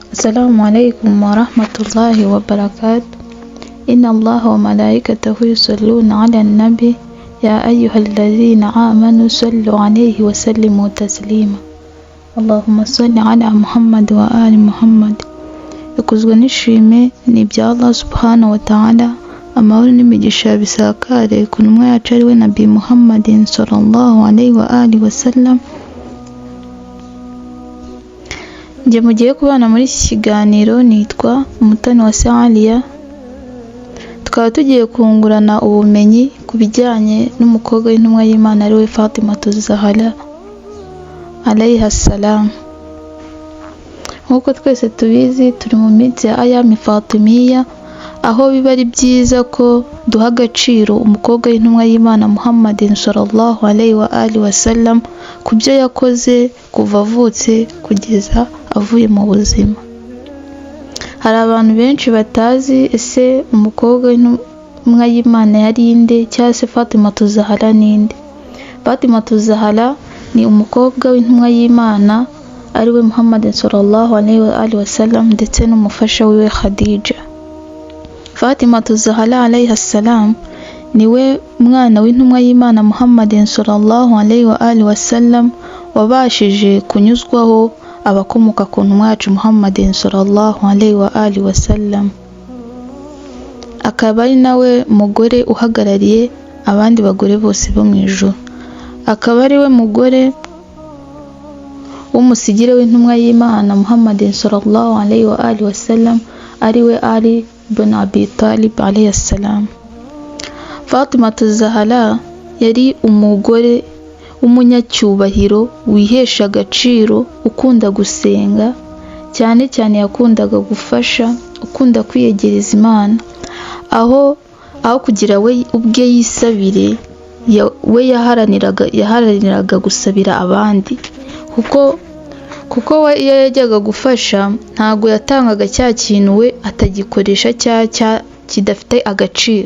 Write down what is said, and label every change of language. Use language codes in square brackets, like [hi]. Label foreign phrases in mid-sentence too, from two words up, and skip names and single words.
[ar] السلام عليكم ورحمة الله وبركاته. إن الله وملائكته يصلون على النبي يا أيها الذين آمنوا صلوا عليه وسلموا تسليما. اللهم صل على محمد وآل محمد. [rw] Ikuzwe n'ishime ni ibya Allah [ar] سبحانه وتعالى, [rw] amahoro n'imigisha bisakare ku ntumwa yacu ari we Nabi Muhammadin [ar] صلى الله عليه وآله وسلم. [rw] Njye mugiye kubana muri iki kiganiro nitwa Umutoni wa Aliya. Tukaba tugiye kungurana ubumenyi ku bijyanye n'umukobwa w'intumwa y'Imana ari we Fatima Zahra [ar] عليها السلام. [rw] Nk'uko twese tubizi, turi mu minsi ya [ar] أيام فاطمية, [rw] aho biba ari byiza ko duha agaciro umukobwa w'intumwa y'Imana Muhammadin [ar] صلى الله عليه وآله وسلم [rw] ku byo yakoze kuva avutse kugeza avuye mu buzima. Hari abantu benshi batazi ese umukobwa w'intumwa y'Imana yari inde, cyangwa se Fatima Zahra ninde. Fatima Zahra ni umukobwa w'intumwa y'Imana ari we Muhammad [ar] صلى الله عليه وآله وسلم [rw] ndetse n'umufasha wiwe Khadija. Fatima Zahra [ar] عليها السلام [rw] niwe mwana w'intumwa y'Imana Muhammad [ar] صلى الله عليه وآله وسلم [rw] wabashije kunyuzwaho abakomoka ku ntumwa yacu Muhammad [ar] صلى الله عليه وآله وسلم. [rw] Akaba ari nawe mugore uhagarariye abandi bagore bose bo mu ijuru. Akaba ari we mugore w'umusigire w'intumwa y'Imana Muhammad [ar] صلى الله عليه وآله وسلم [rw] ari we Ali ibn Abi Talib [ar] عليه السلام. [rw] Fatima Zahra yari umugore w'umunyacyubahiro wihesha agaciro, ukunda gusenga cyane cyane, yakundaga gufasha, ukunda kwiyegereza Imana, aho kugira we ubwe yisabire, we yaharaniraga gusabira abandi, kuko we iyo yajyaga gufasha ntago yatangaga cya kintu we atagikoresha kidafite agaciro.